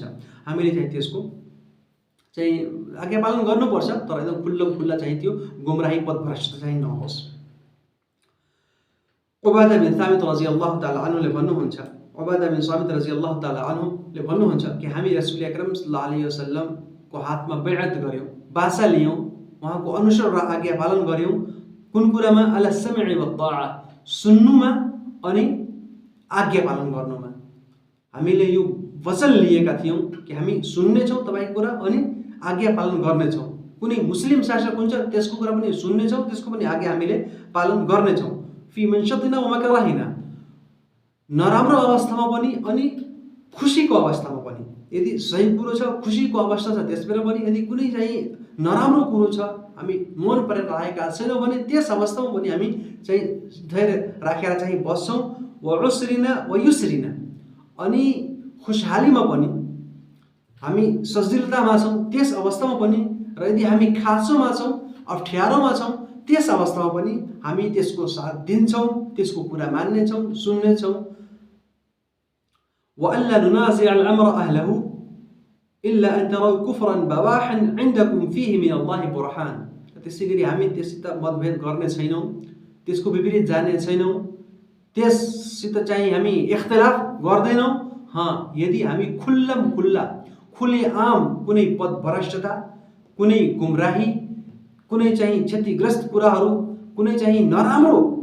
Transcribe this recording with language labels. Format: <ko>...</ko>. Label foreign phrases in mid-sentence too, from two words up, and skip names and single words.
<ne>हामीले चाहिँ त्यसको चाहिँ आज्ञा पालन गर्नुपर्छ, तर एकदम खुल्ला चाहिँ त्यो गुमराही पथभ्रष्ट चाहिँ नहोस्। उबादा बिन सामित</ne> <ar>رضي الله تعالى</ar> <ne>अन्हुले भन्नुहुन्छ, उबादा बिन सामित</ne> <ar>رضي الله تعالى</ar> <ne>अन्हुले भन्नुहुन्छ कि हामी रसूल अकरम</ne> <ar>صلى الله عليه</ar> <ne>वसल्लमको हातमा बैअत गर्यौं, बासा लियौं, उहाँको अनुसरण र आज्ञा पालन गर्यौं। कुन कुरामा?</ne> <ar>على السمع والطاعة,</ar> <ne>सुन्नुमा अनि आज्ञा पालन गर्नुमा। हामीले यो वचन लिएका थियौं कि हामी सुन्नेछौँ तपाईको कुरा अनि आज्ञा पालन गर्नेछौँ। कुनै मुस्लिम शासक हुन्छ त्यसको कुरा पनि सुन्नेछौँ, त्यसको पनि आज्ञा हामीले पालन गर्नेछौँ।</ne> <ar>في منشطنا ومكرهنا,</ar> <ne>नराम्रो अवस्थामा पनि अनि खुसीको अवस्थामा पनि। यदि सही कुरो छ, खुसीको अवस्था छ त्यसबेला पनि, यदि कुनै चाहिँ नराम्रो कुरो छ हामी मन परेर राखेका छैनौँ भने त्यस अवस्थामा पनि हामी चाहिँ धैर्य राखेर चाहिँ बस्छौँ।</ne> <ar>وعسرنا ويسرنا,</ar> <ne>अनि खुशहालीमा पनि हामी सजिलतामा छौँ त्यस अवस्थामा पनि, र यदि हामी खाँचोमा छौँ, अप्ठ्यारोमा छौँ त्यस अवस्थामा पनि हामी त्यसको साथ दिन्छौँ, त्यसको कुरा मान्नेछौँ, सुन्नेछौँ।</ne> <ar>وألا ننازع الأمر أهله إلا أن تروا كفرا بواحا عندكم فيه من الله برهان.</ar> <ne>त्यसैगरी हामी त्यससित मतभेद गर्ने छैनौँ, त्यसको विपरीत जाने छैनौँ, त्यससित चाहिँ हामी इख्तिलाफ गर्दैनौँ। यदि हामी खुल्ला खुलेआम कुनै पथभ्रष्टता, कुनै गुमराही, कुनै चाहिँ क्षतिग्रस्त कुराहरू, कुनै चाहिँ नराम्रो</ne>